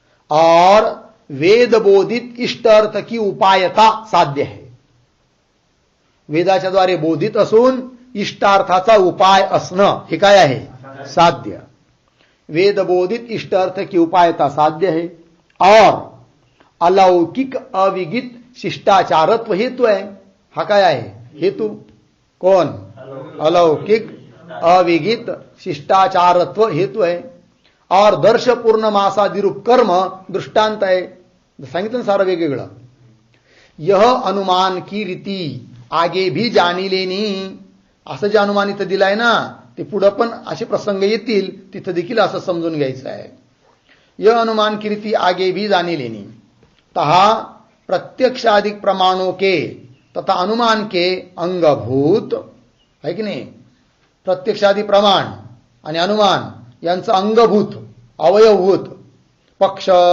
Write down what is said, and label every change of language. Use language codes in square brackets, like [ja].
[hi] और वेदबोधित इष्ट अर्थ की उपायता साध्य है. [mr] वेदाच्या द्वारे बोधित असून इष्टार्थाचा उपाय असणं हे काय आहे? साध्य. [hi] वेदबोधित इष्ट अर्थ की उपायता साध्य है. और अलौकिक अविगित शिष्टाचारत्व हेतु है. [mr] हा काय आहे? हेतु. कोण? [hi] अलौकिक अविगित शिष्टाचारत्व हेतु है. और दर्शपूर्ण मासादिरूप कर्म दृष्टांत है. [mr] सांगितलं सारं वेगवेगळं. [hi] यह अनुमान की रीती आगे भी जाणी लेनी. [mr] असं जे अनुमान इथं दिलंय ना, ते पुढं पण असे प्रसंग येतील, तिथं देखील असं समजून घ्यायचं आहे. [hi] यह अनुमान की रीती आगे भी जानी लेनी. तहा प्रत्यक्षाधिक प्रमाणों के तथा अनुमान के अंगभूत है की नाही? [mr] प्रत्यक्षादि प्रमाण आणि अनुमान यांचं अंगभूत अवयवभूत पक्ष